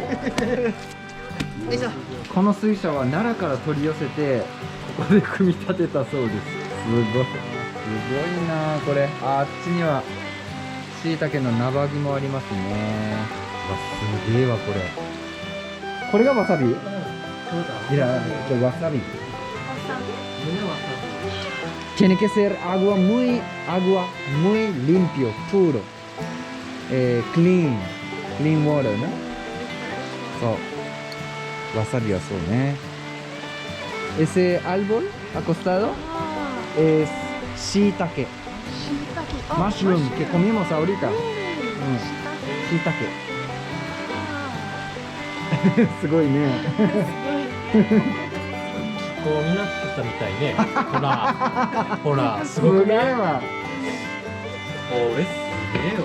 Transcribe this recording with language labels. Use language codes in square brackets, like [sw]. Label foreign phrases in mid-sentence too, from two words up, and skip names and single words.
[ja] この水車は奈良から取り寄せてここで組み立てたそうです。すごいなあこれ。あっちにはしいたけのなばぎもありますね。わ、すげえわこれ。これがわさび？いや、じゃあわさび。 [es] Tiene que ser agua muy limpio, puro, [en] clean water ね。 [ja] そう。わさびはそうね。 [es] Ese árbol acostado es shiitake. Mushroom que comimos ahorita. [ja] しいたけ。すごいね。こうになってたみたいね。ほら、ほら、すごくね。わ。これすげえよ。